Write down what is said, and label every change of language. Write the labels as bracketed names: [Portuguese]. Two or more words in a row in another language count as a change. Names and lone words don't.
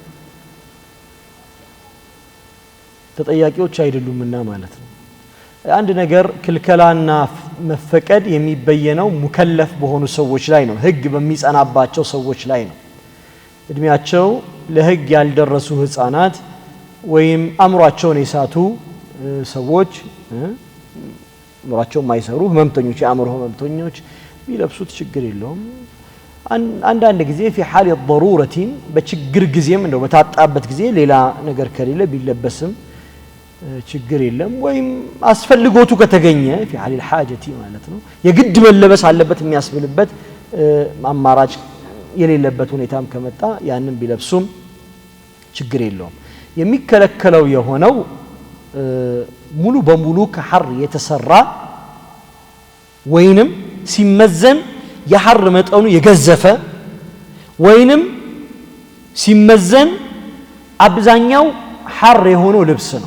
[Amharic] ተጠያቂዎች አይደሉምና ማለት ነው አንድ ነገር ክልከላና መፈቀድ የሚበየነው ሙከለፍ በሆኑ ሰዎች ላይ ነው ህግ በሚጸናባቸው ሰዎች ላይ ነው እድሜያቸው ለህግ ያልደረሱ ህፃናት ወይም አምሯቸውን የሳቱ ሰዎች አምሯቸው ማይሰሩ ህመምተኞች የአምሮ ህመምተኞች ቢለብሱት ችግር የለውም አንዳንድ ጊዜ [Arabic] في حال [Amharic] الضروره በችግር ጊዜም እንደው በታጣበት ጊዜ ሌላ ነገር ከሌለ ቢለበስም ችግር የለም ወይም አስፈልጎቱ ከተገኘ [Arabic] في حال الحاجه [Amharic] ማለት ነው የግድ መለበስ አለበት የሚያስብልበት አማራጭ የሌለበት ሁኔታም ከመጣ ያንን ቢለብሱም ችግር የለውም የሚከለከለው የሆነው ሙሉ በሙሉ ከሐር የተሰራ ወይንም ሲመዘን የሐር መጠኑ የገዘፈ ወይንም ሲመዘን አብዛኛው ሐር የሆነው ልብስ ነው